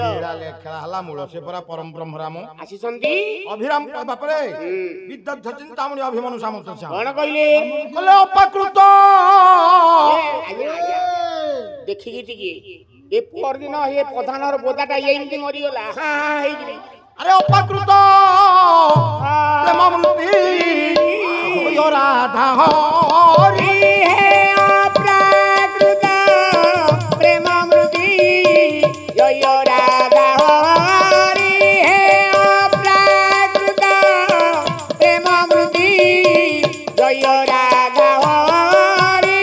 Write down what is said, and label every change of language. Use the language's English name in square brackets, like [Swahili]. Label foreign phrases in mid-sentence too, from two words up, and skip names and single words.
[Odia] ଖେଳା ହେଲା ମୂଳ ସେ ପରା ପରମ ବ୍ରହ୍ମରାମ ଆସିଛନ୍ତି ଅଭିରାମ ବାପରେ ବିଦ୍ୟୁତ ଚିନ୍ତାମଣି ଅଭିମନ୍ୟୁ ସାମନ୍ତ କଣ କହିଲେ ଅପାକୃତ ଦେଖିକି ଟିକେ ଏ ପରଦିନ ଏ ପ୍ରଧାନର ବୋଦାଟା ଏମିତି ମରିଗଲା ହଁ ହଁ ହେଇକିରି [Hindi] अरे अपाकृत प्रेमामृति होय राधा हरि हे अप्राकृत प्रेमामृति जय राधा हरि हे अप्राकृत प्रेमामृति जय राधा हरि